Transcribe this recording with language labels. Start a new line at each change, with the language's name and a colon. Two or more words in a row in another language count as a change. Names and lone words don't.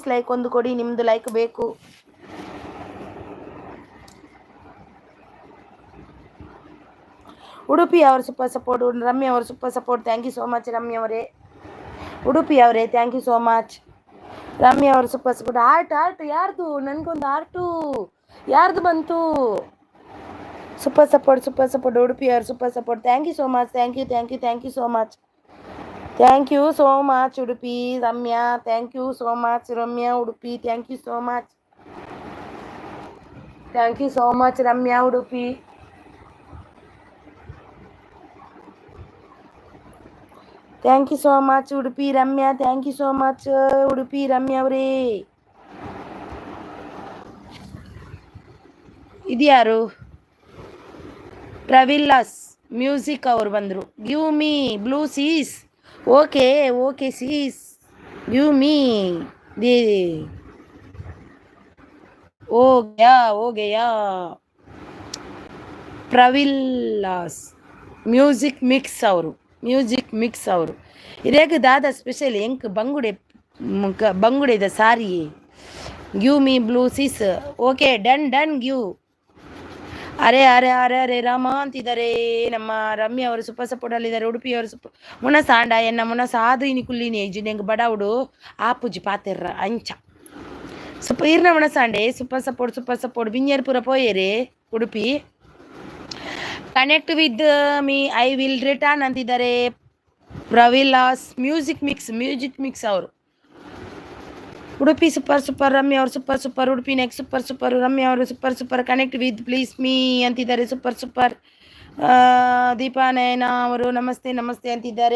Kannada: ಲೈಕ್ ಒಂದು ಕೊಡಿ. ನಿಮ್ಮದು ಲೈಕ್ ಬೇಕು. ಉಡುಪಿ ಅವರು
English: super support.
Kannada: ರಮ್ಯಾ ಅವರು
English: super support. thank you so much
Kannada: ರಮ್ಯಾ ಅವರೇ. ಉಡುಪಿ ಅವರೇ
English: thank you so much.
Kannada: ರಮ್ಯಾ ಅವರು
English: super support.
Kannada: ಆರ್ಟ್ ಯಾರ್ದು? ನನಗೊಂದು ಆರ್ಟು ಯಾರ್ದು ಬಂತು?
English: super support.
Kannada: ಉಡುಪಿ ಅವರು
English: super support. Thank you so much. Thank you so much. Thank you so much Udupi Ramya. Thank you so much Ramya Udupi. Thank you so much. Thank you so much Ramya Udupi. Thank you so much Udupi Ramya. Thank you so much Udupi Ramya
Kannada: ಅವರೇ. ಇದ್ಯಾರು? ಪ್ರವಿಲ್ಲಾಸ್ ಮ್ಯೂಸಿಕ್ ಅವರು ಬಂದರು.
English: Give me blue sis. Okay sis give me the.
Tulu: ಓ ಗಯಾ ಪ್ರವಿಲ್ಲಾಸ್ ಮ್ಯೂಸಿಕ್ ಮಿಕ್ಸ್ ಅವರು ಇರೇಗ ದಾದ ಸ್ಪೆಷಲ್ ಎಂಕ್ ಬಂಗುಡೆ ದ ಸಾರಿ
English: give me blue sis. Okay, done done, give.
Kannada: ಅರೆ ಅರೆ ಅರೆ ಅರೆ ರಾಮ ಅಂತಿದ್ದಾರೆ ನಮ್ಮ ರಮ್ಯ ಅವರು
English: super support
Kannada: ಅಲ್ಲಿದ್ದಾರೆ.
Tulu: ಉಡುಪಿಯವರು ಸೂಪರ್ ಮುನ ಸಾಂಡ ಎನ್ನ ಮುನ ಸಾದು ಇನಿ ಕುಲ್ಲಿನಿ ಜಿನೆಂಗ್ ಬಡಾವುಡು ಆಪುಜಿ ಪಾತೆರ್ರ ಅಂಚ ಸೂಪರ್ ಇರ್ನ ಮುನ ಸಾಂಡೆ
English: super support
Tulu: ಬಿಂಜರ್ಪುರ ಪೋಯೇರೆ ಉಡುಪಿ.
English: connect with me I will return
Kannada: ಅಂತಿದ್ದಾರೆ ಪ್ರವಿಲಾಸ್ ಮ್ಯೂಸಿಕ್ ಮಿಕ್ಸ್ ಅವರು. ಉಡುಪಿ ಸೂಪರ್ ರಮ್ಯ ಅವರು ಸೂಪರ್ ಉಡುಪಿ ನೆಕ್ಸ್ಟ್ ಸೂಪರ್ ರಮ್ಯ ಅವರು ಸೂಪರ್
English: connect with please me
Kannada: ಅಂತಿದ್ದಾರೆ ಸೂಪರ್. ದೀಪಾ ನಯನ ಅವರು ನಮಸ್ತೆ ಅಂತಿದ್ದಾರೆ.